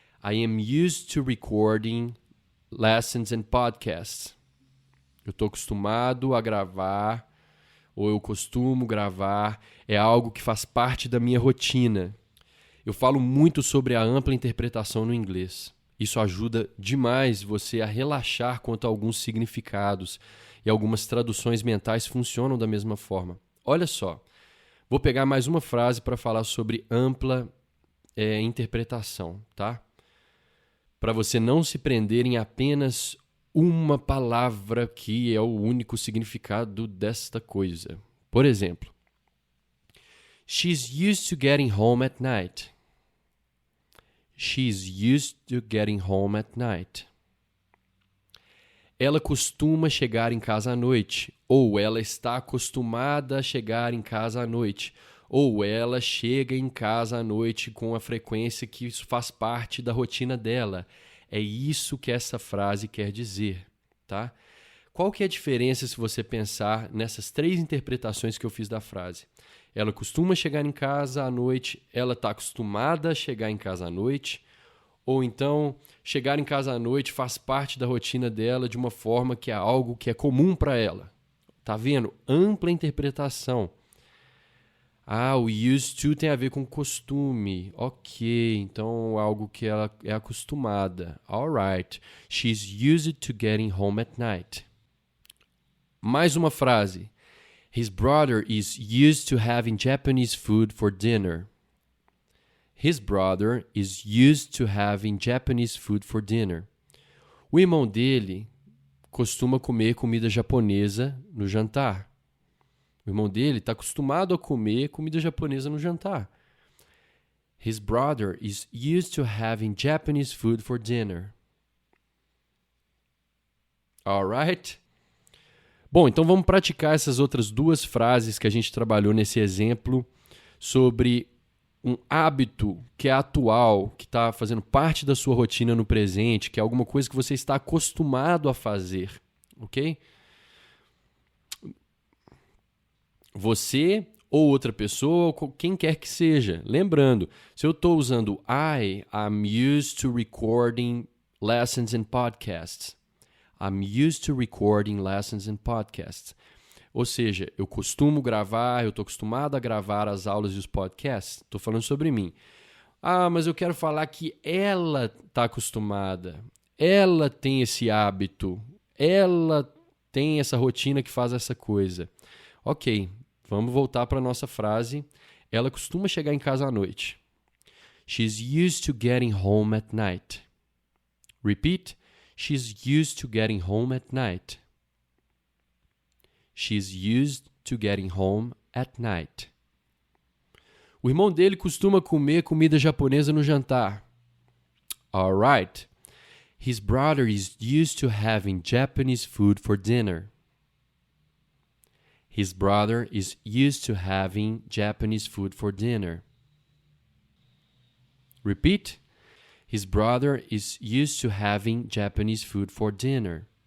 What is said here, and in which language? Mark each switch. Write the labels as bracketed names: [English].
[English] I am used to recording lessons and podcasts. [Portuguese] Eu estou acostumado a gravar, ou eu costumo gravar. É algo que faz parte da minha rotina. Eu falo muito sobre a ampla interpretação no inglês. Isso ajuda demais você a relaxar quanto a alguns significados. E algumas traduções mentais funcionam da mesma forma. Olha só, vou pegar mais uma frase para falar sobre ampla interpretação, tá? Para você não se prender em apenas uma palavra que é o único significado desta coisa. Por exemplo, [English] she's used to getting home at night. She's used to getting home at night. [Portuguese] Ela costuma chegar em casa à noite, ou ela está acostumada a chegar em casa à noite, ou ela chega em casa à noite com a frequência que isso faz parte da rotina dela. É isso que essa frase quer dizer, tá? Qual que é a diferença se você pensar nessas três interpretações que eu fiz da frase? Ela costuma chegar em casa à noite, ela está acostumada a chegar em casa à noite, ou então, chegar em casa à noite faz parte da rotina dela de uma forma que é algo que é comum para ela. Tá vendo? Ampla interpretação. Ah, o used to tem a ver com costume. Ok, então algo que ela é acostumada. [English] Alright. She's used to getting home at night. [Portuguese] Mais uma frase. [English] His brother is used to having Japanese food for dinner. His brother is used to having Japanese food for dinner. [Portuguese] O irmão dele costuma comer comida japonesa no jantar. O irmão dele está acostumado a comer comida japonesa no jantar. [English] His brother is used to having Japanese food for dinner. Alright? [Portuguese] Bom, então vamos praticar essas outras duas frases que a gente trabalhou nesse exemplo sobre um hábito que é atual, que está fazendo parte da sua rotina no presente, que é alguma coisa que você está acostumado a fazer, ok? Você ou outra pessoa, ou quem quer que seja. Lembrando, se eu estou usando [English] I'm used to recording lessons and podcasts. I'm used to recording lessons and podcasts. [Portuguese] Ou seja, eu costumo gravar, eu estou acostumado a gravar as aulas e os podcasts. Estou falando sobre mim. Mas eu quero falar que ela está acostumada. Ela tem esse hábito. Ela tem essa rotina que faz essa coisa. Ok, vamos voltar para a nossa frase. Ela costuma chegar em casa à noite. [English] She's used to getting home at night. Repeat. She's used to getting home at night. She's used to getting home at night. [Portuguese] O irmão dele costuma comer comida japonesa no jantar. [English] All right. His brother is used to having Japanese food for dinner. His brother is used to having Japanese food for dinner. Repeat. His brother is used to having Japanese food for dinner.